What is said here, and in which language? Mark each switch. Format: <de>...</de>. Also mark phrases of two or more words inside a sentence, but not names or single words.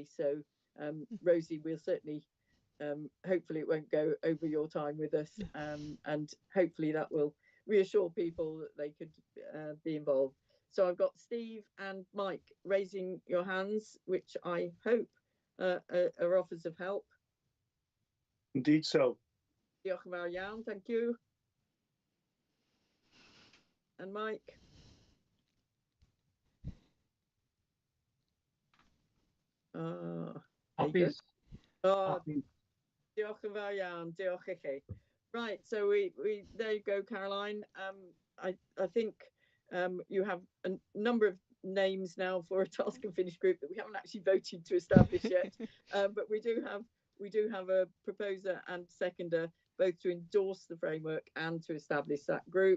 <en>So Rosie, we'll certainly, hopefully it won't go over your time with us, and hopefully that will reassure people that they could be involved. So I've got Steve and Mike raising your hands, which I hope are offers of help. Indeed so.</en> <cy>Diolch yn fawr iawn,</cy> <en>thank you. And Mike? Happy.</en> <cy>Oh, diolch yn fawr iawn, diolch i chi.</cy> <en>Right, so we there you go, Caroline. I think you have a number of names now for a task and finish group that we haven't actually voted to establish yet, but we do have a proposer and seconder, both to endorse the framework and to establish that group.</en>